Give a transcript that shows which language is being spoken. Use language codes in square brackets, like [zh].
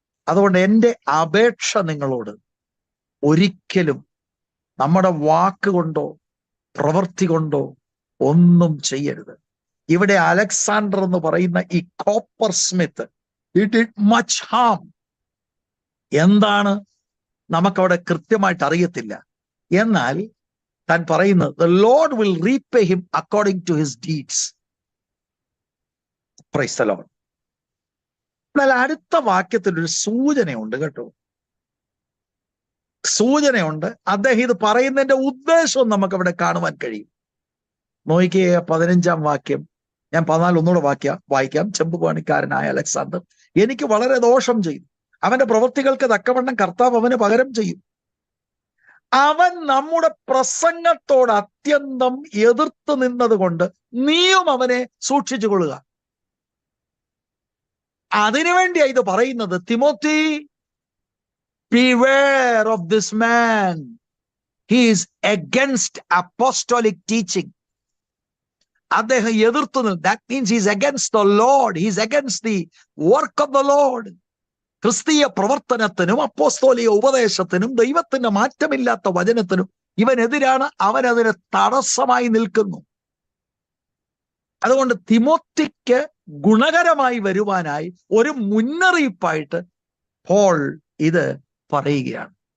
[ml] അതുകൊണ്ട് എൻ്റെ അപേക്ഷ നിങ്ങളോട്, ഒരിക്കലും നമ്മുടെ വാക്കുകൊണ്ടോ പ്രവൃത്തി കൊണ്ടോ ഒന്നും ചെയ്യരുത്. ഇവിടെ അലക്സാണ്ടർ എന്ന് പറയുന്ന ഈ copper Smith [en] It did much harm. [ml] എന്താണ് നമുക്കവിടെ കൃത്യമായിട്ട് അറിയത്തില്ല. എന്നാൽ താൻ പറയുന്നത് [en] the Lord will repay him according to his deeds. Praise the Lord. [ml] എന്നാൽ അടുത്ത വാക്യത്തിൽ ഒരു സൂചനയുണ്ട് കേട്ടോ. സൂചനയുണ്ട്. അദ്ദേഹം ഇത് പറയുന്നതിന്റെ ഉദ്ദേശവും നമുക്കവിടെ കാണുവാൻ കഴിയും. നോക്കിയേ 15-ാം വാക്യം. ഞാൻ 14 ഒന്നുകൂടെ വായിക്കാം. ചെമ്പുപണിക്കാരനായ അലക്സാണ്ടർ എനിക്ക് വളരെ ദോഷം ചെയ്തു. അവന്റെ പ്രവൃത്തികൾക്ക് തക്കവണ്ണം കർത്താവ് അവന് പകരം ചെയ്യും. അവൻ നമ്മുടെ പ്രസംഗത്തോട് അത്യന്തം എതിർത്ത് നിന്നത് കൊണ്ട് നീയും അവനെ സൂക്ഷിച്ചു കൊള്ളുക. അതിനുവേണ്ടിയാ ഇത് പറയുന്നത്. [en] Timothy, beware of this man. He is against apostolic teaching. [ml] അദ്ദേഹം എതിർത്തു. [en] That means he is against the Lord. He is against the work of the Lord. [ml] ക്രിസ്തീയ പ്രവർത്തനത്തിനും അപ്പോസ്തോലിക ഉപദേശത്തിനും ദൈവത്തിന്റെ മാറ്റമില്ലാത്ത വചനത്തിനും ഇവനെതിരാണ്. അവൻ അതിന് തടസ്സമായി നിൽക്കുന്നു. അതുകൊണ്ട് തിമോത്തിക്ക് ഗുണകരമായി വരുവാനായി ഒരു മുന്നറിയിപ്പായിട്ട് പോൾ ഇത് പറയുകയാണ്.